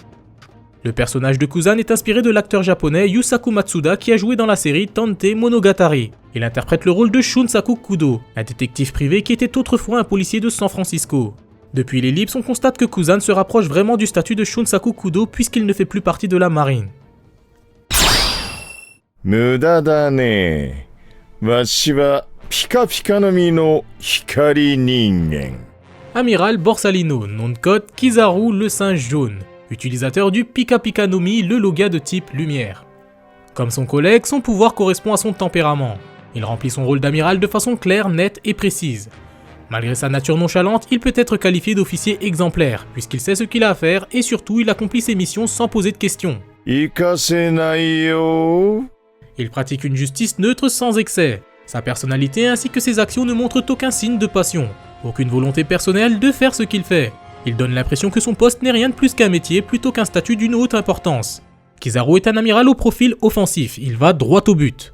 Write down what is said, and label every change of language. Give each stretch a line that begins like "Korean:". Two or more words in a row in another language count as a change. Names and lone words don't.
French: Le personnage de Kuzan est inspiré de l'acteur japonais Yusaku Matsuda qui a joué dans la série Tante Monogatari. Il interprète le rôle de Shunsaku Kudo, un détective privé qui était autrefois un policier de San Francisco. Depuis l'ellipse, on constate que Kuzan se rapproche vraiment du statut de Shunsaku Kudo puisqu'il ne fait plus partie de la marine.
Japanese: 無駄だね。わしはピカピカの実の光人間。
French: Amiral Borsalino, nom de code Kizaru le singe jaune, utilisateur du Pika Pika no Mi, le loga de type lumière. Comme son collègue, son pouvoir correspond à son tempérament. Il remplit son rôle d'amiral de façon claire, nette et précise. Malgré sa nature nonchalante, il peut être qualifié d'officier exemplaire, puisqu'il sait ce qu'il a à faire et surtout il accomplit ses missions sans poser de questions.
Japanese: 行かせないよ。
French: Il pratique une justice neutre sans excès. Sa personnalité ainsi que ses actions ne montrent aucun signe de passion, aucune volonté personnelle de faire ce qu'il fait. Il donne l'impression que son poste n'est rien de plus qu'un métier plutôt qu'un statut d'une haute importance. Kizaru est un amiral au profil offensif, il va droit au but.